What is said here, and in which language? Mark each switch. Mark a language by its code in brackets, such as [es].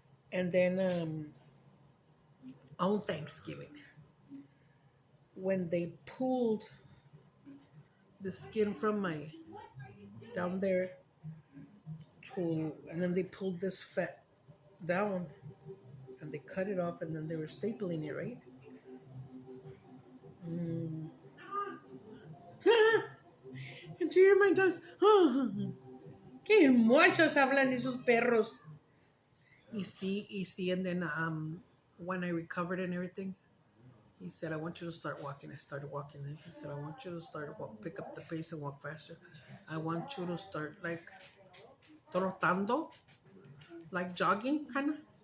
[en] And then on Thanksgiving, when they pulled the skin from my down there and then they pulled this fat down and they cut it off, and then they were stapling it, right? And you hear my dogs, [es] qué muchos hablan esos perros. [en] Y see, and then when I recovered and everything, he said, I want you to start walking. I started walking, and he said, I want you to pick up the pace and walk faster. I want you to start like trotando, like jogging, kind of.